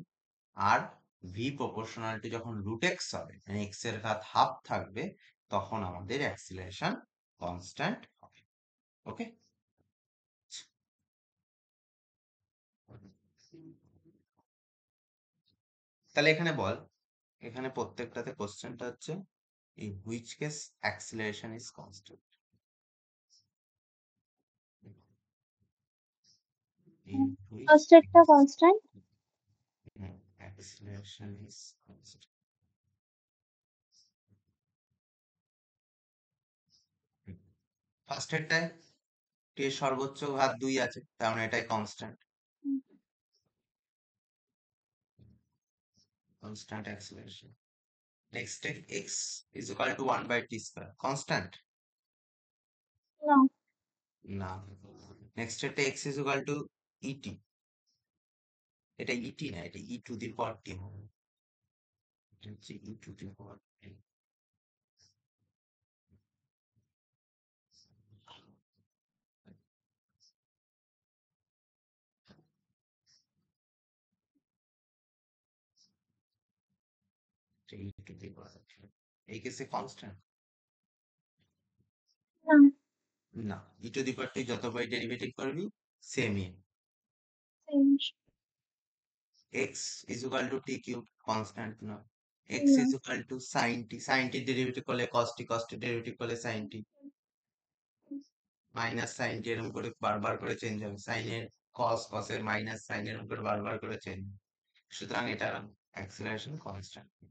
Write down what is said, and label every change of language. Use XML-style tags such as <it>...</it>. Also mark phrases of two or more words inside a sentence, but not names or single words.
<bn>আর</bn> <en>v proportional to</en> <bn>যখন</bn> <en>root x</en> <bn>হবে মানে এক্স এর ঘাত হাফ থাকবে তখন আমাদের</bn> <en>acceleration constant</en> <bn>হবে। ওকে, তাহলে এখানে বল, এখানে প্রত্যেকটাতে কোশ্চেনটা হচ্ছে</bn> <en>in which case acceleration is constant. In which</en> <bn>ফার্স্ট একটা</bn> <en>case কনস্ট্যান্ট। acceleration is constant.</en> <bn>ফার্স্ট এরটায় টি এর সর্বোচ্চ ঘাত 2 আছে তার মানে এটাই কনস্ট্যান্ট,</bn> <en>constant acceleration. নেক্সট x is equal to 1 by t square কনস্ট্যান্ট</en> <bn>না, না। নেক্সট এটা</bn> <en>x is equal to et,</en> <bn>এটা et না, এটা</bn> <en>e to the power t</en> <bn>হবে, এটা হচ্ছে</bn> <en>e to the power t। e to the power t</en> <bn>এই কেসে</bn> <en>কনস্ট্যান্ট</en> <bn>না, না,</bn> <en>e to the power t</en> <bn>যতবার ডেরিভেটিভ করবি সেম ই।</bn> <en>চেঞ্জ। x is equal to t cube constant না, এক্স</en> <bn>না,</bn> <en>is equal to sine t derivative</en> <bn>করলে</bn> <en>cos t derivative</en> <bn>করলে</bn> <en>sine t, minus sine t</en> <bn>এরকম করে বারবার করে চেঞ্জ হবে, সাইনের কসের</bn> <en>minus sine</en> <bn>এরকম করে বারবার করে চেঞ্জ, সুতরাং এটা</bn> <en>acceleration constant.</en>